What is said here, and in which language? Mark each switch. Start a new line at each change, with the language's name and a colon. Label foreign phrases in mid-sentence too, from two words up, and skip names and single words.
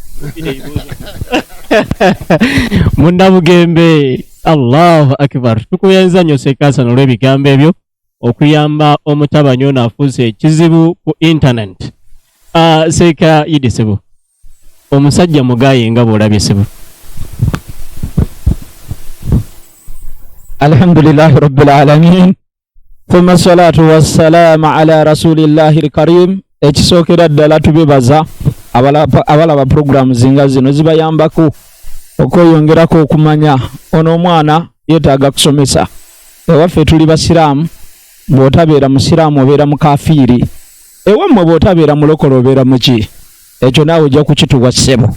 Ganda: Munnabugembe
Arabic: الله أكبر
Ganda: tukuyenza nnyo Sekasa n'olw'ebigambo ebyo okuyamba omutabanyi ono afuuse ekizibu ku internet. Seeka Idi Ssebo omusajja mugaye nga bw'olabye Ssebo.
Arabic: الحمد لله رب العالمين ثم الصلاة والسلام على رسول الله الكريم.
Ganda: Ekisookera ddala tubibaza abalaba programu zinga zino zibayambako okweyongerako okumanya ono omwana yeetaaga kusomesa. Ewaffe tuli basiraamu, bw'otabeera musiraamu obeera mukafiiri, ewammwe bw'otabeera mulokole obeera muki, ekyo naawe ojja kukituwa Ssebo.